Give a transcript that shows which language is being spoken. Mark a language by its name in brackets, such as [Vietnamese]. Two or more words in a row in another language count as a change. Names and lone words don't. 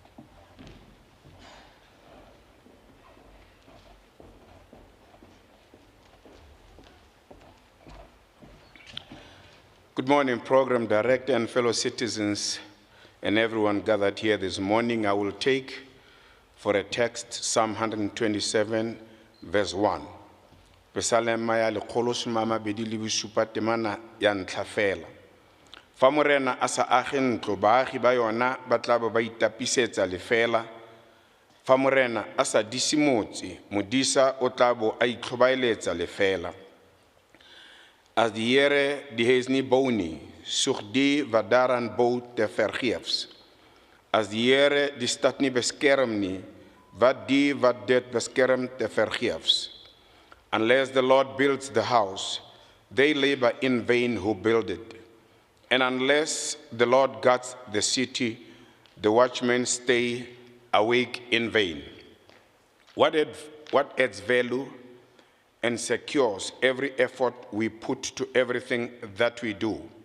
[English] Good morning, Program Director and fellow citizens and everyone gathered here this morning. I will take for a text Psalm 127, verse 1. [Tswana] Pesalema ya lekgolo somama bedi le bosupa temana ya ntlha fela. Fa morena a sa age ntlo baagi ba yona ba tla ba itapisetsa lefela. Fa morena a sa disi motse modisa o tla bo a itlhobaeletsa lefela. [Afrikaans] As die Here die huis nie bou nie, soek die wat daaraan bou te vergeefs. As die Here die stad nie beskerm nie, wat die wat dit beskerm te vergeefs. [English] Unless the Lord builds the house, they labor in vain who build it. And unless the Lord guards the city, the watchmen stay awake in vain. What adds value and secures every effort we put to everything that we do?